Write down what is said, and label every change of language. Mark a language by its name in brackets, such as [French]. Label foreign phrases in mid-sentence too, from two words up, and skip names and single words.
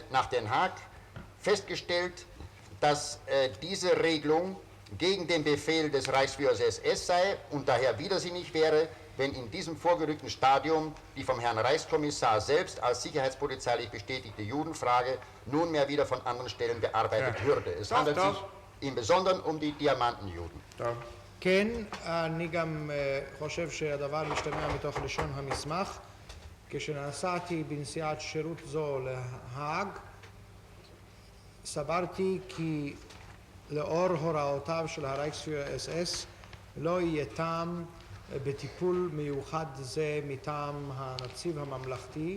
[German] nach Den Haag festgestellt, dass diese Regelung gegen den Befehl des Reichsführers SS sei und daher widersinnig wäre, wenn in diesem vorgerückten Stadium die vom Herrn Reichskommissar selbst als sicherheitspolizeilich bestätigte Judenfrage nunmehr wieder von anderen Stellen bearbeitet würde. Es handelt sich im Besonderen um die Diamantenjuden. [Hebrew] כן, אני גם חושב שהדבר משתמע מתוך לשון המסמך. כשנסעתי בנסיעת שירות זו להאג, סברתי כי לאור הוראותיו של הרייכספיהרר אס-אס לא יהיה טעם בטיפול מיוחד זה מטעם הנציב הממלכתי.